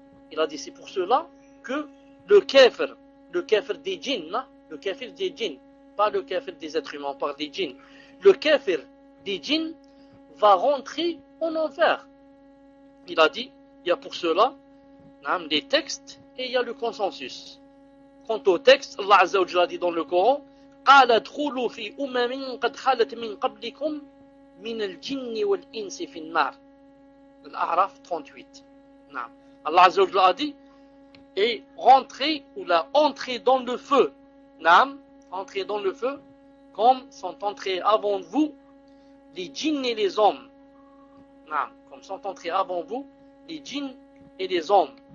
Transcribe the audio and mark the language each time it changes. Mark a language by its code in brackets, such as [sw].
[fr] Il a dit c'est pour cela que le kafir des djinns, le kafir des djinns, pas le kafir des êtres humains, par des djinns. Le kafir des djinns va rentrer en enfer. Il a dit, il y a pour cela naam, les textes et il y a le consensus. Quant au texte, Allah Azza wa Jalla dit dans le Coran, [ar] قَالَ دْخُلُوا فِي أُمَمٍ قَدْ خَلَتْ مِنْ قَبْلِكُمْ مِنَ الْجِنِّ وَالْإِنْسِ فِي النَّارِ. [fr] Al-A'raf 38. Naam. Allah Azza wa Jalla a dit, et rentrer ou la entrer dans le feu. Naam. Entrer dans le feu, comme sont entrés avant vous les djinns et les hommes. Naam. Comme sont entrés avant vous les djinns et les hommes.